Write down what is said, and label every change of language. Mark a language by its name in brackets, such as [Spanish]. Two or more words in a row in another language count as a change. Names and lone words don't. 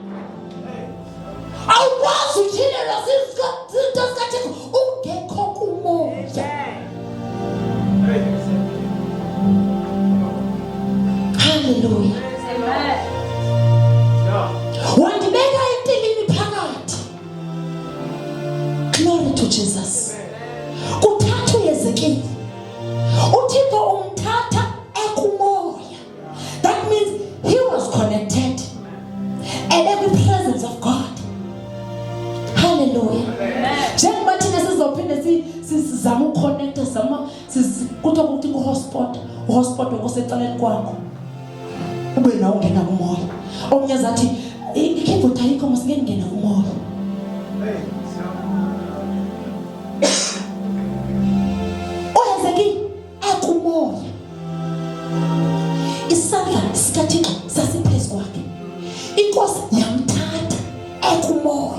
[Xhosa] Awukwazi utyhilelwa zinto zikaThixo ungekho kumoya. [English] Hallelujah. Amen. [Xhosa] Wandibeka entilini phakathi. [English] Glory to Jesus. [Xhosa] Kuthatha uYezekile, uThixo umthatha ekumoya. [English] That means he was connected and in the presence of God. [Zulu] Hallelujah. Njengoba thina sizophinde sizama ukuconnecta, kuthiwa ukuthi u-hotspot okuseceleni kwakho ube nawo ungena kumoya. [Xhosa] Omnye zathi ikeyboard ayikho, masingene ngena kumoya. uYezekile ekumoya, isandla sikaThixo sasiphezu kwakhe, inkosi yamthatha ekumoya.